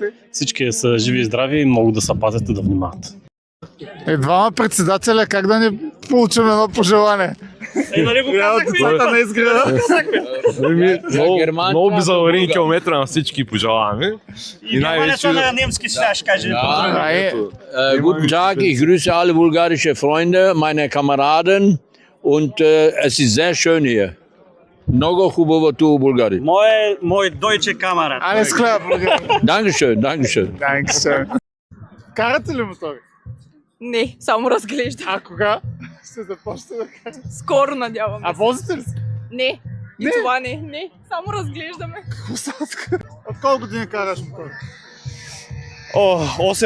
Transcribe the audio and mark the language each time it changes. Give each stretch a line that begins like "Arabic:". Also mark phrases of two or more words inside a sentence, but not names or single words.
Bulgarian: Всички са живи и здрави и могат да се пазят и да внимават. Двама председателя, как да не получим едно пожелание? Нали го казахме? Не изгледа. Много безаварийни километра на всички пожелаваме. И най-вече на немски сега ще каже.
German: Guten Tag, ich grüße alle bulgarische Freunde, meine Kameraden und es ist sehr schön hier.
Bulgarian: Много хубаво ту в България. Мой
German: deutsche Kamera. Alles klar, България. Dankeschön.
Bulgarian: Карате ли мотори? Не, само разглеждам. А кога? Ще започне да карате. Скоро, надявам А возите ли се? Не. И това не. Само разглеждаме. От колко години караш мотори? 8.